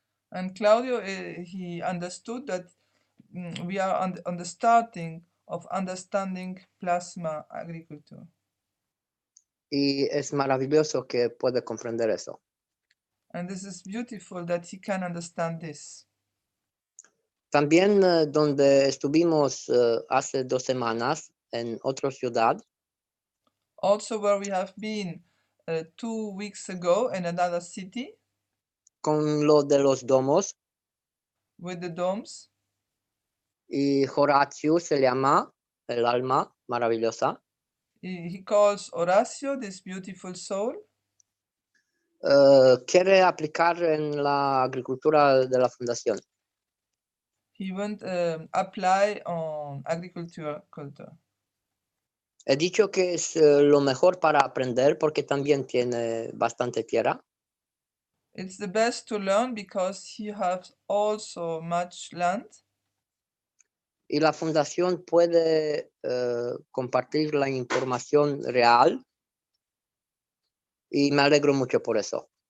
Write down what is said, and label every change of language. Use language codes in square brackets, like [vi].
[en] And Claudio, he understood that we are on the starting of understanding plasma agriculture. [es] Y es maravilloso que puede comprender eso. [en] And this is beautiful that he can understand this. [es] También donde estuvimos hace 2 semanas en otra ciudad. [en] Also where we have been 2 weeks ago in another city. [es] Con lo de los domos. [en] With the domes. [es] Y Horacio se llama el alma maravillosa. [en] He calls Horacio this beautiful soul. [es] Quiere aplicar en la agricultura de la fundación. [en] He won't apply on agriculture culture. [es] He dicho que es lo mejor para aprender porque también tiene bastante tierra. [en] It's the best to learn because he has also much land. [es] Y la fundación puede compartir la información real. Y me alegro mucho por eso.